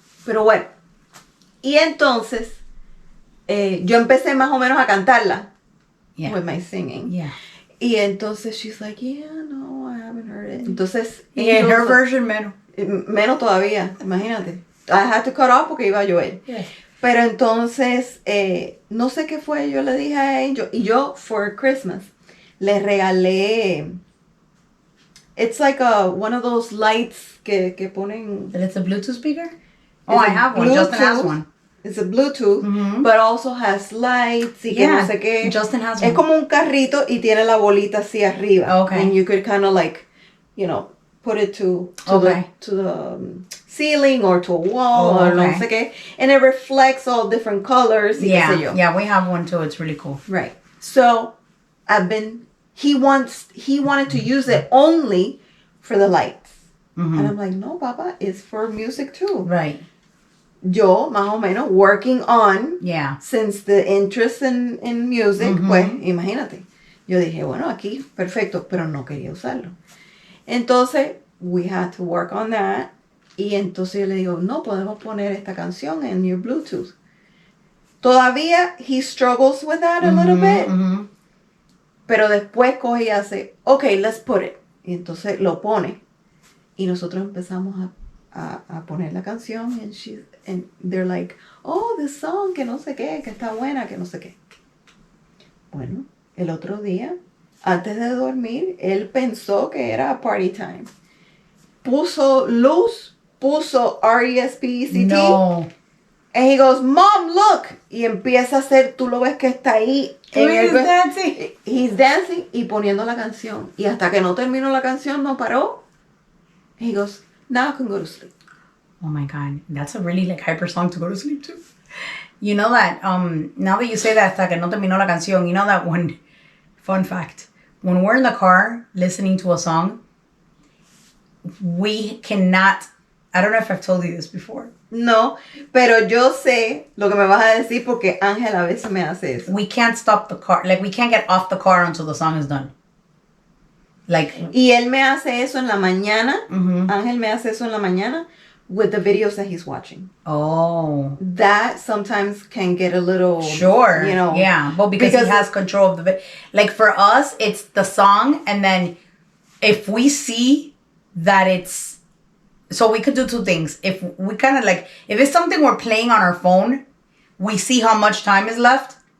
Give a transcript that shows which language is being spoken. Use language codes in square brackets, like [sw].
[es] Pero bueno, y entonces yo empecé más o menos a cantarla [en] with my singing. Yeah. [es] Y entonces [en] she's like, yeah, no, I haven't heard it. [es] Entonces, [en] en her version [es] menos todavía, imagínate. [en] I had to cut off [es] porque iba a llover. [en] Yeah. [es] Pero entonces, no sé qué fue, yo le dije a ellos, y yo, [en] for Christmas, [es] le regalé, [en] it's like one of those lights [es] que ponen. [en] That it's a Bluetooth speaker? Oh, I have one. Justin has one. It's a Bluetooth, but also has lights [es] y que no sé qué. [en] Justin has one. [es] Es como un carrito y tiene la bolita así arriba. [en] Okay. And you could kind of like, you know, put it to the ceiling or to a wall or [es] no sé qué. [en] And it reflects all different colors. Yeah, we have one too. It's really cool. Right. So he wanted to use it only for the lights. Mm-hmm. And I'm like, no, Papa, it's for music too. Right. [es] Yo, más o menos, [en] working on, since the interest in music, [es] pues, imagínate. Yo dije, bueno, aquí, perfecto, pero no quería usarlo. Entonces, [en] we had to work on that. [es] Y entonces yo le digo, no, podemos poner esta canción en [en] your Bluetooth. [es] Todavía, [en] he struggles with that a little bit. Mm-hmm. [es] Pero después coge y hace, [en] okay, let's put it. [es] Y entonces lo pone. Y nosotros empezamos a poner la canción. [en] And they're like, oh, this song, [es] que no sé qué, que está buena, que no sé qué. Bueno, el otro día, antes de dormir, él pensó que era [en] party time. [es] Puso luz, puso R-E-S-P-E-C-T. [en] No. And he goes, Mom, look. [es] Y empieza a hacer, tú lo ves que está ahí. [en] He's dancing [es] y poniendo la canción. Y hasta que no terminó la canción, no paró. [en] He goes, now I can go to sleep. Oh my God. That's a really hyper song to go to sleep to. You know that, now that you say that, [es] hasta que no terminó la canción, [en] you know that one, fun fact, when we're in the car listening to a song, we cannot, I don't know if I've told you this before. [es] No, pero yo sé lo que me vas a decir porque Ángel a veces me hace eso. [en] We can't stop the car, we can't get off the car until the song is done. [es] Y él me hace eso en la mañana. [en] Mm-hmm. [es] Ángel me hace eso en la mañana [en] with the videos that he's watching. Oh. That sometimes can get a little... Sure. Yeah. Well, because he has control of the video. For us, it's the song. And then if we see that it's... So we could do two things. If we kind of if it's something we're playing on our phone, we see how much time is left.